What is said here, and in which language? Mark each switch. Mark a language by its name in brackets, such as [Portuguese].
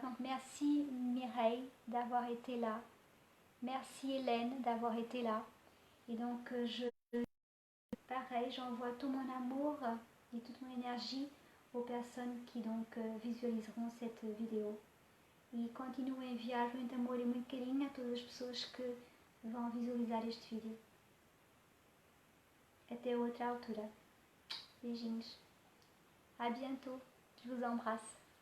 [French] Donc merci Mireille d'avoir été là. Merci Hélène d'avoir été là. Et donc pareil, j'envoie tout mon amour et toute mon énergie aux personnes qui donc visualiseront cette vidéo. [Portuguese] E continuo a enviar muito amor e muito carinho a todas as pessoas que vão visualizar este vídeo. Até outra altura. Beijinhos. [French] À bientôt. Je vous embrasse.